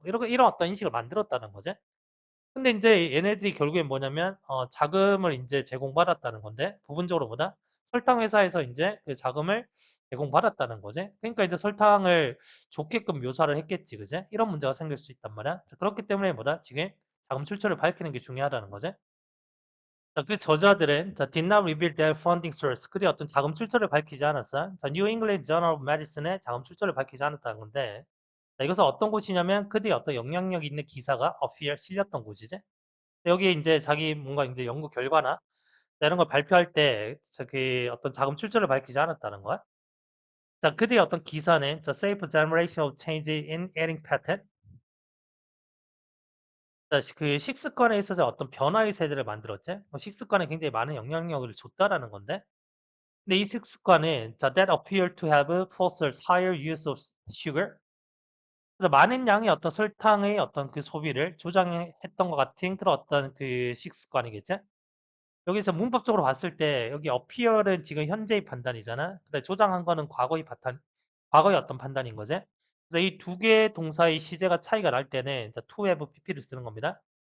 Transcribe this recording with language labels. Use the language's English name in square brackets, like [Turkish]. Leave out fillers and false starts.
[Korean] 이런 어떤 인식을 만들었다는 거지. 근데 인제 얘네들이 결국엔 뭐냐면 자금을 인제 제공받았다는 건데 부분적으로 뭐다? 설탕 회사에서 인제 그 자금을 제공받았다는 거지. 그러니까 이제 설탕을 좋게끔 묘사를 했겠지, 그지? 이런 문제가 생길 수 있단 말이야. 자, 그렇기 때문에 뭐다? 지금 자금 출처를 밝히는 게 중요하다는 거지. 자, 그 저자들은 자, [English] did not reveal their funding source. [Korean] 그들이 어떤 자금 출처를 밝히지 않았어. 자, New England Journal of Medicine의 자금 출처를 밝히지 않았다는 건데 자, 이것은 어떤 곳이냐면 그들이 어떤 영향력 있는 기사가 appear 실렸던 곳이지. 여기에 인제 자기 뭔가 인제 연구 결과나 이런 걸 발표할 때 그 어떤 자금 출처를 밝히지 않았다는 거야. 자, 그들의 어떤 기사는 자, Safe Generation of Change in Eating Pattern. 자, 그 식습관에 있어서 어떤 변화의 세대를 만들었지. 식습관에 굉장히 많은 영향력을 줬다라는 건데. 근데 이 식습관은 자, [English] that appear to have fostered higher use of sugar. [Korean] 그래서 많은 양의 어떤 설탕의 어떤 그 소비를 조장했던 것 같은 그런 어떤 그 식습관이겠지. 여기서 문법적으로 봤을 때 여기 appear은 지금 현재의 판단이잖아. 근데 조장한 거는 과거의 어떤 판단인 거지. 그래서 이 두 개의 동사의 시제가 차이가 날 때는 자, to have pp를 쓰는 겁니다.